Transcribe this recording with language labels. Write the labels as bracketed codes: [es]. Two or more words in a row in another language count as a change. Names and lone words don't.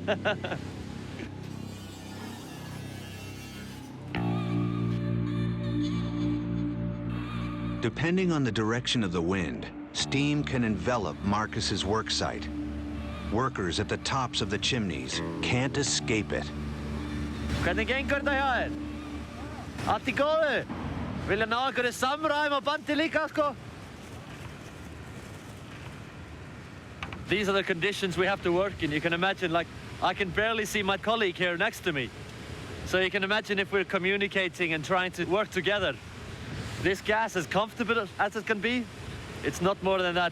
[en] Depending on the direction of the wind, steam can envelop Markus's work site. Workers at the tops of the chimneys can't escape it. [is] Hvernig gengur þetta hjá þér? Allt í góðu? Vilja ná einhverju samræm og bandi líka, sko? [en] These are the conditions we have to work in. You can imagine, I can barely see my colleague here next to me. So you can imagine if we're communicating and trying to work together. This gas, as comfortable as it can be, it's not more than that.